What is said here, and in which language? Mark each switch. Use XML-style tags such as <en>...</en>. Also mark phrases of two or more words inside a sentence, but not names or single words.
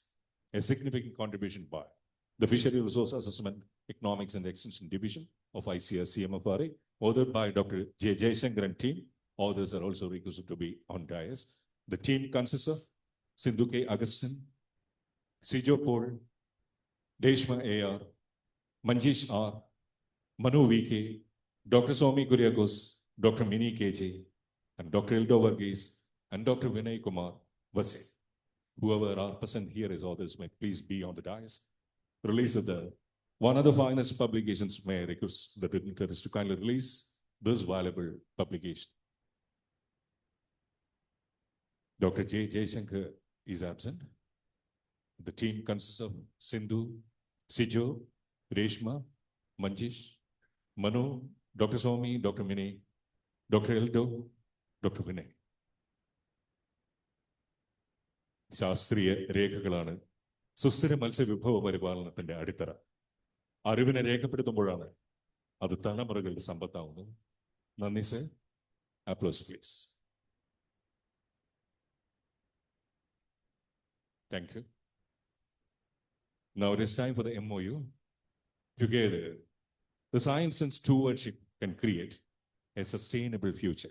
<en>A significant contribution by the Fishery Resource Assessment, Economics and Extension Division of ICAR-CMFRI, authored by Dr. J. Jaishankar and team. Others are also requested to be on dais. The team consists of Sindhu K. Augustine, Sijo Paul, Deshma A.R., Manjish R., Manu V.K., Dr. Somi Kuriakos, Dr. Mini K.J., and Dr. Ildo Varghese, and Dr. Vinay Kumar Vase. Whoever are present here as authors may please be on the dais. Release of the one of the finest publications. May I request the dignitaries to kindly release this valuable publication. Dr. J. Jaishankar is absent. The team consists of Sindhu, Sijo, Reshma, Manjish, Manu, Dr. Somi, Dr. Mini, Dr. Eldo, Dr. Vinay.</en> <ml>ശാസ്ത്രീയ രേഖകളാണ് സുസ്ഥിര മത്സ്യവിഭവ പരിപാലനത്തിന്റെ അടിത്തറ. അറിവിനെ രേഖപ്പെടുത്തുമ്പോഴാണ് അത് തലമുറകളുടെ സമ്പത്താവുന്നത്. നന്ദി സർ.</ml> <en>applause please. Thank you. Now it is time for the MOU. Together, the science and stewardship can create a sustainable future.</en>